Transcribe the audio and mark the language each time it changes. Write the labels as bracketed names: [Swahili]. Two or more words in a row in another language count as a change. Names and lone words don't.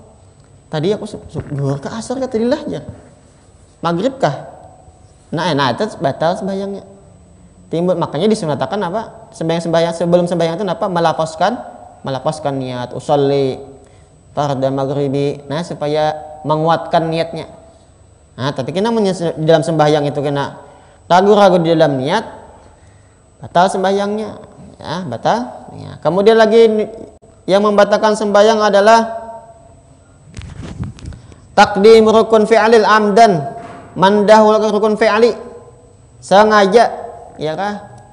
[Indonesian] Tadi aku zuhur ke asar kah tadi lah ya. Maghrib kah? Nah, itu batal sembahyangnya. Timbul, makanya disunatakan apa? Sembahyang sebelum sembahyang itu apa? Melafazkan niat [Arabic] أصلي فرض المغرب. [Indonesian] Nah, supaya menguatkan niatnya. Nah, tapi kena di dalam sembahyang itu kena ragu-ragu di dalam niat, batal sembahyangnya, ya batal. Ya. Kemudian lagi yang membatalkan sembahyang adalah [Arabic] تقديم ركن فعلي عمدا, [Indonesian] mendahulukan rukun fi'li sengaja, ya kah?